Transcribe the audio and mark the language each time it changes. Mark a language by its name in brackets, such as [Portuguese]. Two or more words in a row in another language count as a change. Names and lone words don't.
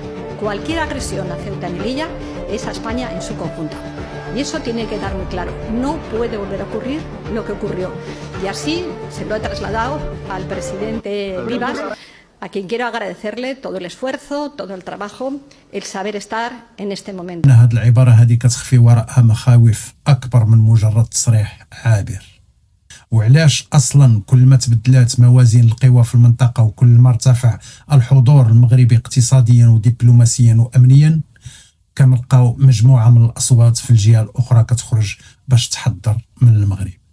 [Spanish] Cualquier agresión a Ceuta y Melilla es a España en su conjunto. Y eso tiene que quedar muy claro. No puede volver a ocurrir lo que ocurrió. Y así se lo he trasladado al presidente Rivas, a quien quiero agradecerle todo el esfuerzo, todo el trabajo, el saber estar en este momento. [Arabic] هذه العبارة هذه كتخفي وراءها مخاوف أكبر من مجرد تصريح عابر. وعلاش أصلا كل ما تبدلات موازين القوى في المنطقة وكل ما ارتفع الحضور المغربي اقتصاديا ودبلوماسيا وأمنيا كنلقاو مجموعة من الأصوات في الجهة الأخرى كتخرج باش تحذر من المغرب.